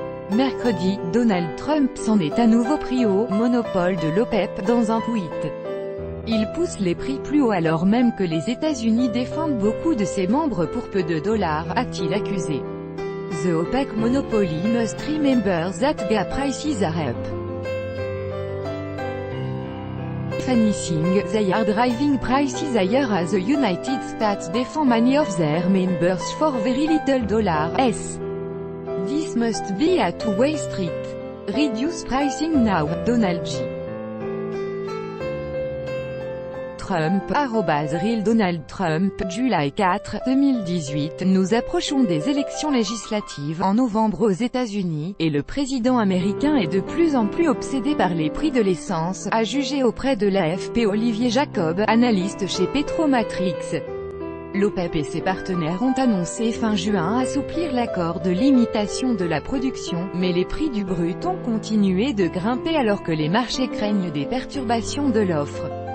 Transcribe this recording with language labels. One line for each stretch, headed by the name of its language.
French: Mercredi, Donald Trump s'en est à nouveau pris au « monopole de l'OPEP » dans un tweet. Il pousse les prix plus haut alors même que les États-Unis défendent beaucoup de ses membres pour peu de dollars, a-t-il accusé.
English: The OPEC monopoly must remember that gas prices are up. Finishing, they are driving prices higher as the United States defend many of their members for very little dollars. This must be a two-way street. Reduce pricing now, Donald J. Trump, @real Donald Trump, July 4, 2018.
French: Nous approchons des élections législatives en novembre aux États-Unis, et le président américain est de plus en plus obsédé par les prix de l'essence, a jugé auprès de l'AFP Olivier Jacob, analyste chez Petromatrix. L'OPEP et ses partenaires ont annoncé fin juin assouplir l'accord de limitation de la production, mais les prix du brut ont continué de grimper alors que les marchés craignent des perturbations de l'offre.